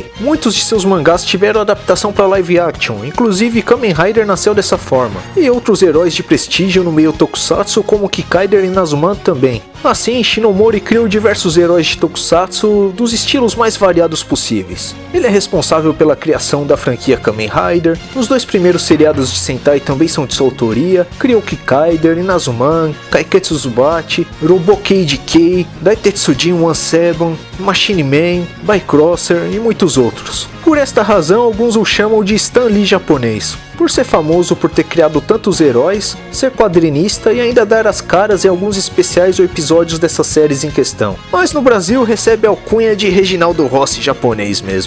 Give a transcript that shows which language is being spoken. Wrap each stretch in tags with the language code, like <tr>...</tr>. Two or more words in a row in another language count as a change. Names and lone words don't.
<pt>Muitos de seus mangás tiveram adaptação para</pt> <en>live action,</en> <pt>inclusive Kamen Rider nasceu dessa forma, e outros heróis de prestígio no meio Tokusatsu como Kikaider e Nazuman também. Assim, Shinomori criou diversos heróis de Tokusatsu dos estilos mais variados possíveis. Ele é responsável pela criação da franquia Kamen Rider, os dois primeiros seriados de Sentai também são de sua autoria, criou Kikaider, Nazuman, Kaiketsu Zubachi, Robokei Decay, Daitetsujin 17, Machine Man, Bycrosser e muitos outros. Por esta razão, alguns o chamam de Stan Lee japonês, por ser famoso por ter criado tantos heróis, ser quadrinista e ainda dar as caras em alguns especiais ou episódios dessas séries em questão. Mas no Brasil recebe a alcunha de Reginaldo Rossi japonês mesmo.</pt>